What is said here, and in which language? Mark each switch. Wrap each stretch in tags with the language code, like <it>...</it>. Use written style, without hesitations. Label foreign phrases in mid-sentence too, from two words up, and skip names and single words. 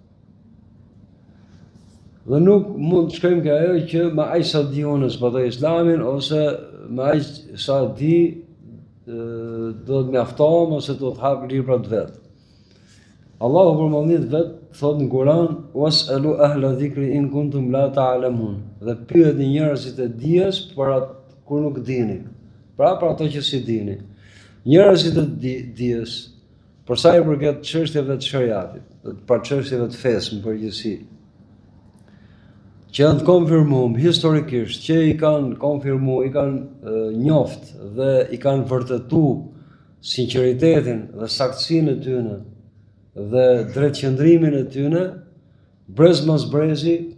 <sq>Dhe nuk mund të shkojmë ka ajo që me aq sa di unë zbatoj Islamin, ose me aq sa di do të mjaftohem ose do të hap librat vet. Allahu për mëndit vet thot në Kur'an:</sq> <ar>"واسألوا أهل الذكر إن كنتم لا تعلمون."</ar> <sq>Dhe pyetni njerëzit e dijes për atë kur nuk dini. Pra për ato që si dini. Njerëzit e dijes për sa i përket çështjeve të shariatit, për çështjeve të fesë në përgjithësi, që janë të konfirmuar historikisht, që i kanë konfirmuar, i kanë njoft dhe i kanë vërtetuar sinqeritetin dhe saktësinë e tyre dhe drejtqëndrimin e tyre, brez mos brezi,</sq>